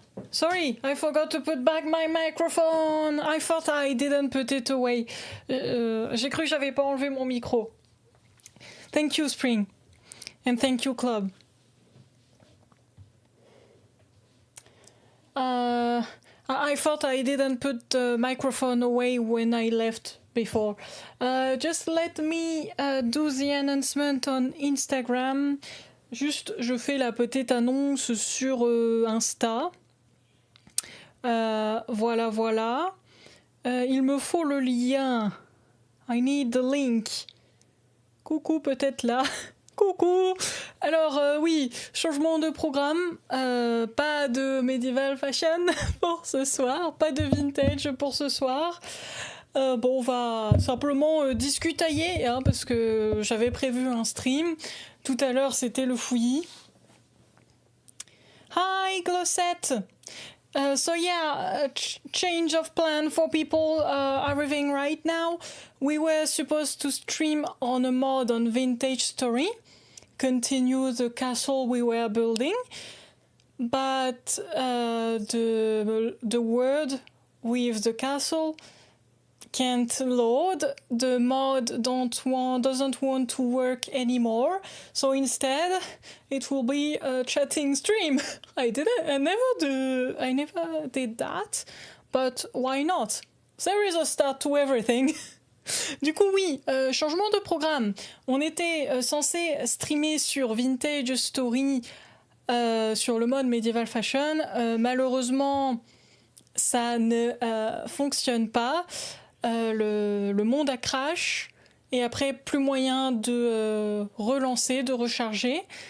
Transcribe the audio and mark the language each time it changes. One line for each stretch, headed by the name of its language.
English: Sorry, I forgot to put back my microphone. I thought I didn't put it away.
French: J'ai cru que j'avais pas enlevé mon micro.
English: Thank you, Spring. And thank you, Club. I thought I didn't put the microphone away when I left before. Just let me do the announcement on Instagram.
French: Juste, je fais la petite annonce sur Insta. Voilà, voilà. Il me faut le lien.
English: I need the link.
French: Coucou, peut-être là. Coucou. Alors oui, changement de programme. Pas de medieval fashion pour ce soir. Pas de vintage pour ce soir. Bon, on va simplement discutailler, hein, parce que j'avais prévu un stream. Tout à l'heure, c'était le fouillis.
English: Hi, Glossette. So yeah, change of plan for people arriving right now. We were supposed to stream on a mod on Vintage Story, continue the castle we were building, but the word with the castle can't load. The mod doesn't want to work anymore, so instead it will be a chatting stream. I never did that, but why not? There is a start to everything.
French: Du coup oui, changement de programme. On était censé streamer sur Vintage Story sur le mode Medieval Fashion. Malheureusement, ça ne fonctionne pas. Le monde a crash et après plus moyen de relancer, de recharger.